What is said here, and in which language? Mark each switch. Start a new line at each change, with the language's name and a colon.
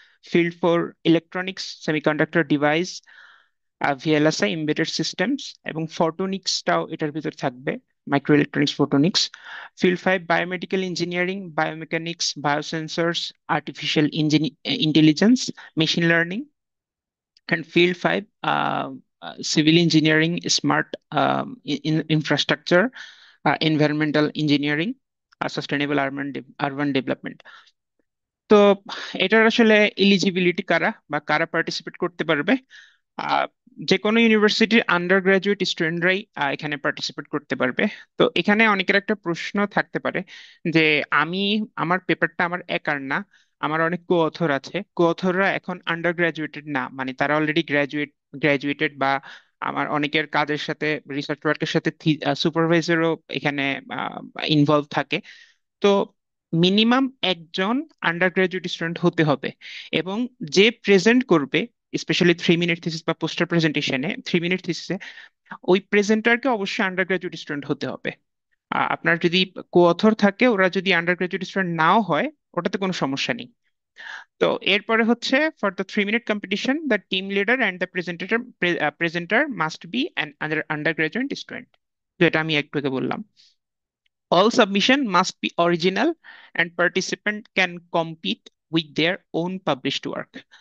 Bangla: Field four, electronics, semiconductor device, VLSI, embedded systems, এবং ফটোনিক্সটাও এটার ভিতর থাকবে, micro electronics, photonics. Field five, biomedical engineering, biomechanics, বায়োসেন্সর্স, artificial intelligence, machine learning.
English: And field five, civil engineering, smart infrastructure, environmental engineering, sustainable urban development.
Bangla: তো এটার আসলে eligibility কারা বা কারা পার্টিসিপেট করতে পারবে? আহ, যে কোনো ইউনিভার্সিটির আন্ডার গ্রাজুয়েট স্টুডেন্টরাই এখানে পার্টিসিপেট করতে পারবে। তো এখানে অনেকের একটা প্রশ্ন থাকতে পারে যে আমি আমার পেপারটা আমার একার না, আমার অনেক কো অথর আছে, কো অথররা এখন আন্ডার গ্রাজুয়েটেড না, মানে তারা অলরেডি গ্রাজুয়েটেড, বা আমার অনেকের কাজের সাথে, রিসার্চ ওয়ার্কের সাথে সুপারভাইজারও এখানে ইনভলভ থাকে। তো মিনিমাম একজন আন্ডার গ্রাজুয়েট স্টুডেন্ট হতে হবে, এবং যে প্রেজেন্ট করবে স্পেশালি 3 মিনিট থিসিস বা পোস্টার প্রেজেন্টেশনে, 3 মিনিট থিসিসে ওই প্রেজেন্টারকে অবশ্যই আন্ডার গ্রাজুয়েট স্টুডেন্ট হতে হবে। আপনার যদি কো অথর থাকে, ওরা যদি আন্ডার গ্রাজুয়েট স্টুডেন্ট নাও হয়, ওটাতে কোনো সমস্যা নেই। তো এরপরে হচ্ছে
English: for the 3 minute competition the team leader and the presenter must be an undergraduate student,
Bangla: যেটা আমি একটু আগে বললাম।
English: All submission must be original and participant can compete with their own published work.